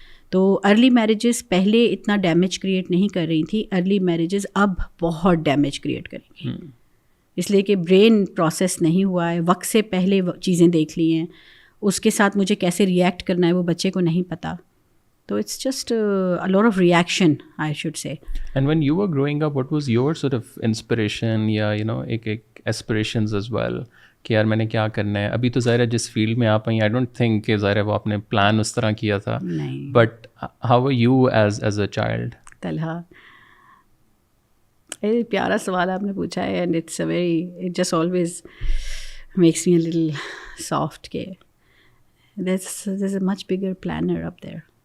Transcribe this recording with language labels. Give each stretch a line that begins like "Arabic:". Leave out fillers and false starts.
Urdu: تو early marriages پہلے اتنا ڈیمیج کریٹ نہیں کر رہی تھی, ارلی میرجز اب بہت ڈیمیج کریٹ کریں گی, اس لیے کہ برین پروسیس نہیں ہوا ہے, وقت سے پہلے چیزیں دیکھ لی ہیں, اس کے ساتھ مجھے کیسے ریئیکٹ کرنا ہے وہ بچے کو نہیں پتہ. تو
English: It's just a lot of reaction, I should say. And when you were growing up, what was your sort of inspiration
Urdu: یا ایک
English: aspirations as well
Urdu: کہ یار میں نے کیا کرنا ہے؟ ابھی تو ظاہر ہے جس فیلڈ میں آپ آئیں,
English: I don't think
Urdu: کہ ظاہر ہے وہ آپ نے پلان اس طرح کیا تھا,
English: But how were you as a child? Talha,
Urdu: پیارا سوال آپ نے پوچھا ہے,
English: And it's a very, it just always makes me a little soft کہ there's a much bigger planner up there.